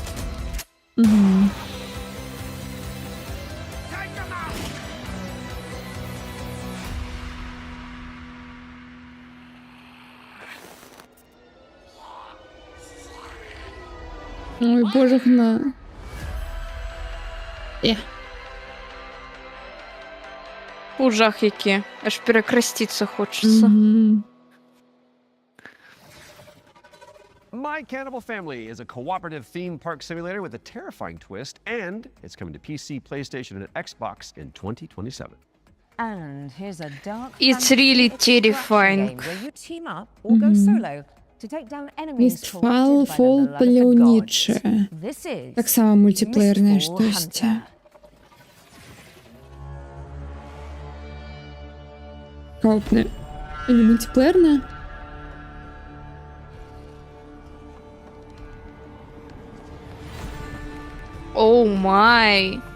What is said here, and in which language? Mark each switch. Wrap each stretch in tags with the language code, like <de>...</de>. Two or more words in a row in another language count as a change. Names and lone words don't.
<be>Ой, боже гна. Ужах які. Аж перекрасціцца хочацца.</be> <en>My Cannibal Family is a cooperative theme park simulator with a terrifying twist, and it's coming to PC, PlayStation, and Xbox in 2027. And here's a dark It's really terrifying. where you team up or go solo to take down enemies</en> <be>Mistfall Fall паляўнічае. Таксама мультиплеернае штосьці. Коопне. Или мультиплеернае?</be> <en>Oh my.</en>